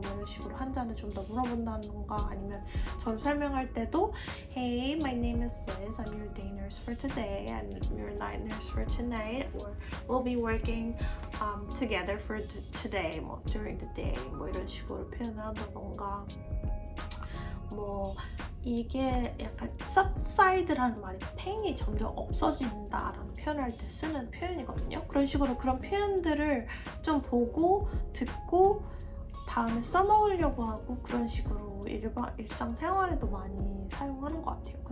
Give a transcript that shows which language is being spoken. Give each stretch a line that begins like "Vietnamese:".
Korean: 이런 식으로 환자한테 좀 더 물어본다던가 아니면 저를 설명할 때도
English: Hey, my name is Liz. I'm your day nurse for today and your night nurse for tonight. Or we'll be working together for today. During the day.
Korean: 이런 식으로 표현을 한다던가 이게 약간 subside라는 말이 pain이 점점 없어진다라는 표현을 할 때 쓰는 표현이거든요. 그런 식으로 그런 표현들을 좀 보고 듣고 다음에 써먹으려고 하고 그런 식으로 일상생활에도 많이 사용하는 것 같아요.